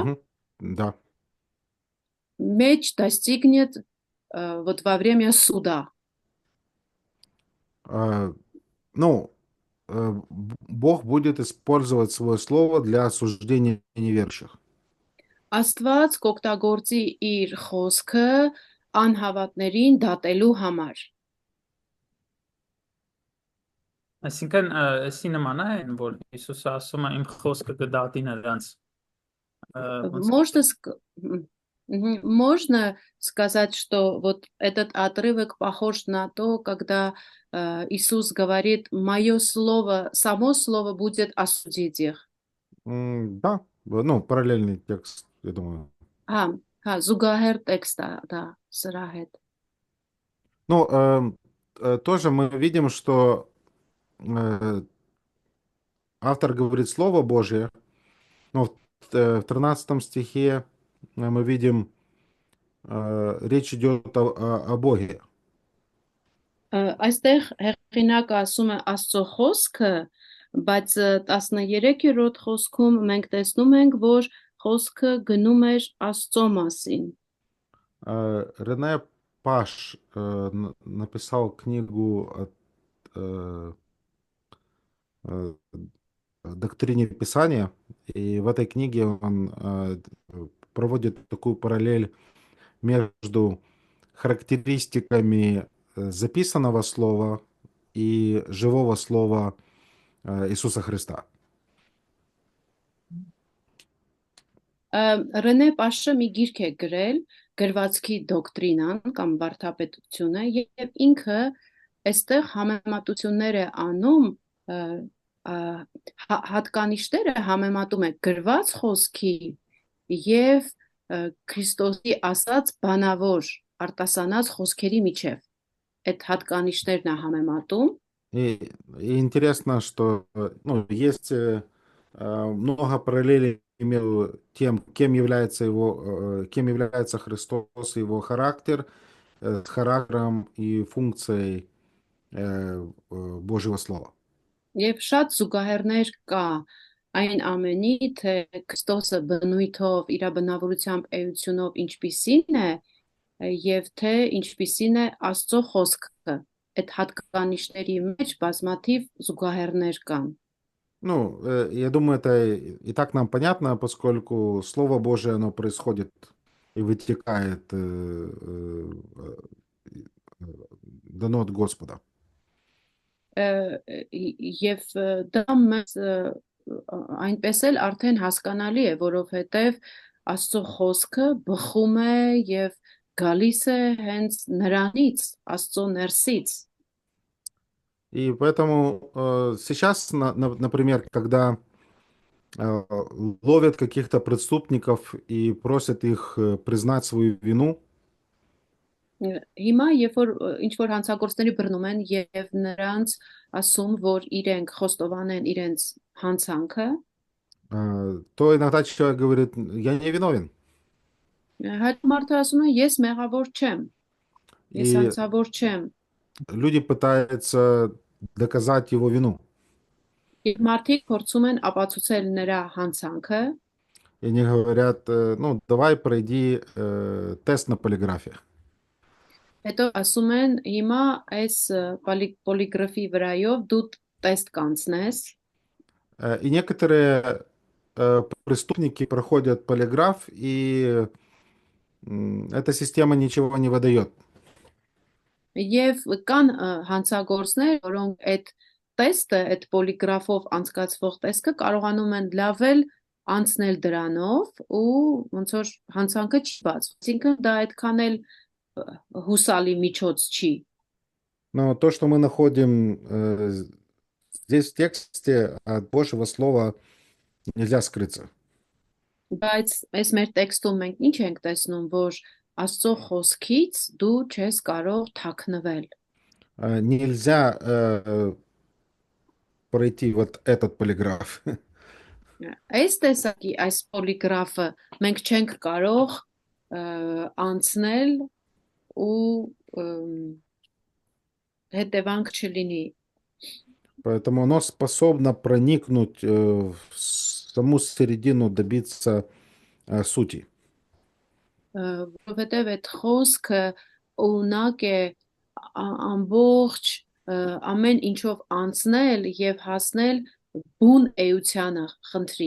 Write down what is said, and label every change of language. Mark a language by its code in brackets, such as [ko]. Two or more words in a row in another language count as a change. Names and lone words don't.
[ru] Мгм. Да. Меч достигнет вот во время суда. А, Ну, Бог будет использовать свое слово для осуждения неверующих. [hy] Աստված կօգտագործի իր խոսքը անհավատներին դատելու համար։ Այսինքն, էսի նման է, այն, որ Հիսուսը ասում է իմ խոսքը կդատի նրանց։ Ոնց [ru] Можно, можно сказать, что вот этот отрывок похож на то, когда Иисус говорит, мое слово, само слово будет осудить их. Да, параллельный текст, я думаю. [hy] Զուգահեռ տեքստ է, դա, սրա հետ։ [ru] Ну, тоже мы видим, что автор говорит Слово Божье, но в 13 стихе мы видим, речь идет о Боге. [hy] Այստեղ հեղինակը ասում է Աստծո խոսքը, բայց 13-րդ խոսքում մենք տեսնում ենք, որ խոսքը գնում էր Աստծո մասին։ [ru] Рене Паш написал книгу о доктрине Писания, и в этой книге он проводит такую параллель между характеристиками записанного слова и живого слова Иисуса Христа. [hy] Ռենե Պաշը մի գիրք է գրել, գրվածքի դոկտրինան կամ վարդապետությունը, եւ ինքը այստեղ համեմատություններ է անում, հատկանիշները համեմատում է գրված խոսքի եւ Քրիստոսի ասած բանավոր արտասանած խոսքերի միջև։ Այդ հատկանիշներն է համեմատում։ [ru] И интересно, что есть много параллелей между тем, кем является Христос и его характер, с характером и функцией Божьего Слова. [hy] Եվ շատ զուգահեռներ կա այն ամենի, թե Քրիստոսը բնույթով, իր բնավորությամբ, էությունով ինչպիսին է, եւ թե ինչպիսին է Աստծո խոսքը։ Այդ հատկանիշների մեջ բազմաթիվ զուգահեռներ կան։ [ru] Я думаю, это и так нам понятно, поскольку Слово Божие, оно происходит и вытекает, дано от Господа. [hy] Եվ դա մեզ այնպես էլ արդեն հասկանալի է, որովհետև Աստծո խոսքը բխում է եւ գալիս է հենց նրանից, Աստծո ներսից։ [ru] И поэтому сейчас, например, когда ловят каких-то преступников и просят их признать свою вину, [hy] Հիմա երբ որ ինչ որ հանցագործների բռնում են եւ նրանց ասում, որ իրենք խոստովանեն իրենց հանցանքը, [ru] то иногда человек говорит, я не виновен. [hy] հայտ մարդը ասում է, ես մեղավոր չեմ, ես И հանցավոր չեմ, [ru] люди пытаются доказать его вину. [hy] Եվ մարդիկ փորձում են ապացուցել նրա հանցանքը, [ru] И они говорят, ну, давай пройди тест на полиграфе. [hy] հետո ասում են հիմա այս պոլիգրաֆի վրայով դու տեստ կանցնես, [ru] И некоторые преступники проходят полиграф, и эта система ничего не выдает. [hy] եւ կան հանցագործներ, որոնք այդ տեստը, այդ պոլիգրաֆով անցկացվող տեսքը կարողանում են լավել անցնել դրանով ու ոնց որ հանցանքը չի բացվում։ Այսինքն դա այդքան էլ հուսալի միջոց չի։ [ru] Но то, что мы находим здесь в тексте от Божьего Слова, нельзя скрыться. [hy] Բայց այս մեր տեքստում մենք ինչ ենք տեսնում, որ Աստծո խոսքից դու չես կարող թաքնվել։ [ru] Нельзя пройти вот этот полиграф. [hy] Այս տեսակի այս պոլիգրաֆը մենք չենք կարող անցնել ու հետևանք չլինի։ [ru] Поэтому оно способно проникнуть в саму середину, добиться сути. [hy] Որովհետև այդ խոսքը ունակ է ամբողջ ամեն ինչով անցնել եւ հասնել բուն էությանը խնդրի։